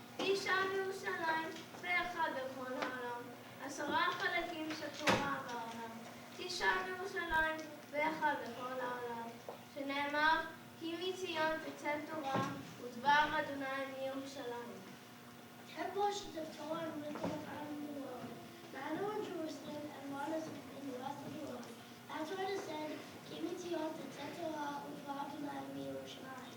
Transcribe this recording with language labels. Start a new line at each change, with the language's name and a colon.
Hebrew: 9 בירושלים ואחד בכל העולם. 10 חלקים של תורה בעולם. 9 בירושלים ואחד בכל העולם. שנאמר, כי מציון תצא תורה ודבר אדוני מירושלים.
English: 10 portions of Torah and wisdom are found in the world. 9 are in Jerusalem and 1 is in the rest of the world. That's why it is said,
Hebrew: כי מציון תצא תורה ודבר אדוני מירושלים.